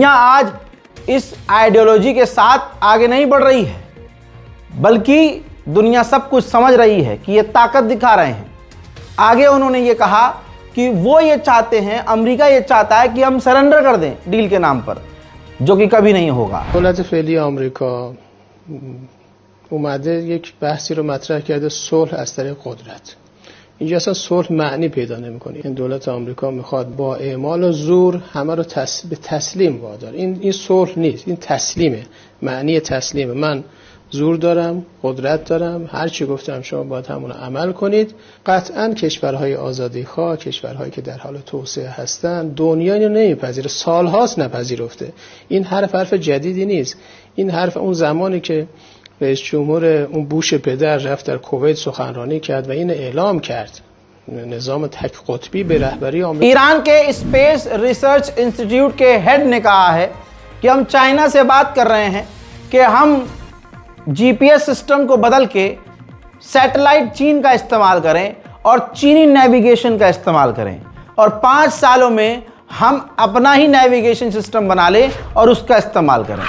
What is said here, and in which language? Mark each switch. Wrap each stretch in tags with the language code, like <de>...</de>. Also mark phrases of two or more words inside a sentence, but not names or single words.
<hi>दुनिया आज इस आइडियोलॉजी के साथ आगे नहीं बढ़ रही है, बल्कि दुनिया सब कुछ समझ रही है कि ये ताकत दिखा रहे हैं। आगे उन्होंने ये कहा कि वो ये चाहते हैं, अमेरिका ये चाहता है कि हम सरेंडर कर दें डील के नाम पर, जो कि कभी नहीं होगा।</hi> <fa>دولت فعلی آمریکا اومده یک بحثی رو مطرح کرده، صلح از طریق قدرت. اینجا اصلا صلح معنی پیدا نمیکنه. این دولت آمریکا میخواد با اعمال و زور همه رو به تسلیم وادار. این صلح نیست، این تسلیمه. معنی تسلیمه. من زور دارم، قدرت دارم، هر چی گفتم شما باید همون رو عمل کنید. قطعا کشورهای آزادیخواه، کشورهایی که در حال توسعه هستند، دنیا اینو نمیپذیره، سالهاست نپذیرفته. این حرف جدیدی نیست. این حرف اون زمانی که رئیس جمهور اون بوش پدر رفت در کویت سخنرانی کرد و این اعلام کرد نظام تک قطبی به رهبری آمریکا.</fa> <hi>ईरान के</hi> <en>Space Research Institute</en> <hi>के हेड ने कहा है कि हम चाइना से बात कर रहे हैं कि हम</hi> <en>GPS system</en> <hi>को बदल के सैटेलाइट चीन का इस्तेमाल करें और चीनी नेविगेशन का इस्तेमाल करें, और 5 सालों में हम अपना ही</hi> <en>navigation system</en> <hi>बना लें और उसका इस्तेमाल करें।</hi>